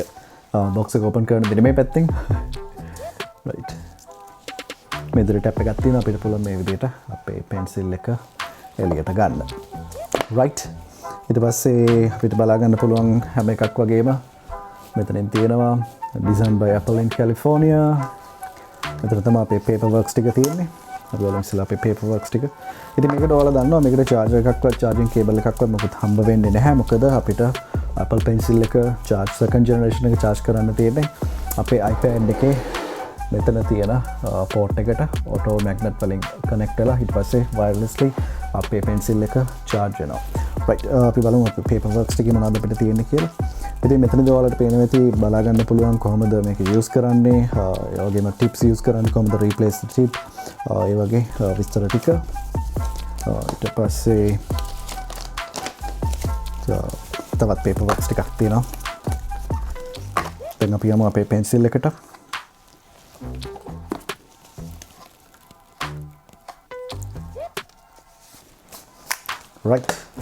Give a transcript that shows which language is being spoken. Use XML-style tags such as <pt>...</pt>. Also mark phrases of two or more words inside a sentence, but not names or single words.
<si>box එක open කරන දෙන්නේ මේ පැත්තෙන්. right. මේ විදිහට tab එකක් තියෙනවා අපිට පුළුවන් මේ විදිහට අපේ pencil එක එළියට ගන්න. right. ඊට පස්සේ අපිට බලා ගන්න පුළුවන් හැම එකක් වගේම මෙතනින් තියෙනවා</si> <en>designed by Apple in California.</en> <si>මෙතන තමයි අපේ paperworks ටික තියෙන්නේ. අපි බලමු ඉස්සෙල්ලා අපේ paperworks ටික. ඉතින් මේකට ඔයාලා දන්නවා මේකට charger එකක්වත්</si> <en>charging cable</en> <si>එකක්වත් මොකද හම්බ වෙන්නේ නැහැ. මොකද අපිට Apple Pencil එක</si> <en>charge second generation</en> <si>එක charge කරන්න තියෙන්නේ අපේ iPad එකේ මෙතන තියෙන port එකට</si> <en>auto magnet</en> <si>වලින් connect වෙලා ඊට පස්සේ wirelessly අපේ pencil එක charge වෙනවා. right. අපි බලමු අපේ paperworks ටිකේ මොනවද අපිට තියෙන්නේ කියලා. ඉතින් මෙතනදී ඔයාලට පේනවා ඇති බලා ගන්න පුළුවන් කොහොමද මේක use කරන්නේ. ඒ වගේම tips use කරන්නේ කොහොමද</si> <en>replace the tip.</en> <si>ඒ වගේ විස්තර ටික. ඊට පස්සේ තවත් paperworks ටිකක් තියෙනවා. දැන් අපි යමු අපේ pencil එකට. right.</si>